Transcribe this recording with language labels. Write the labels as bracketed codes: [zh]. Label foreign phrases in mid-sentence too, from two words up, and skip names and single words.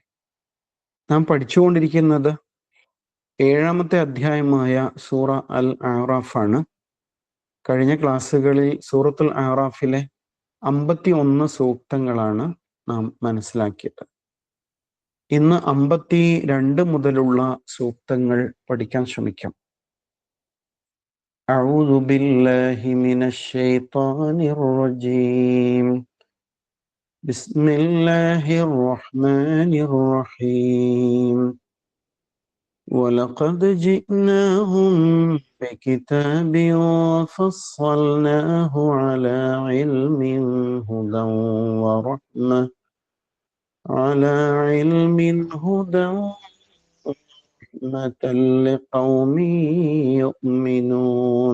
[ml] നാം പഠിച്ചുകൊണ്ടിരിക്കുന്നത് 7-ാമത്തെ അധ്യായമായ സൂറ അൽ അഅറാഫാണ്. കഴിഞ്ഞ ക്ലാസ്സുകളിൽ സൂറത്തുൽ അഅറാഫിലെ 51 സൂക്തങ്ങളാണ് നാം മനസ്സിലാക്കിയത്. ഇന്ന് 52 മുതലുള്ള സൂക്തങ്ങൾ പഠിക്കാൻ ശ്രമിക്കാം. [ar] أعوذ بالله من الشيطان الرجيم. بسم الله الرحمن الرحيم. ولقد جئناهم بكتاب فصلناه على علم هدى ورحمة لقوم يؤمنون.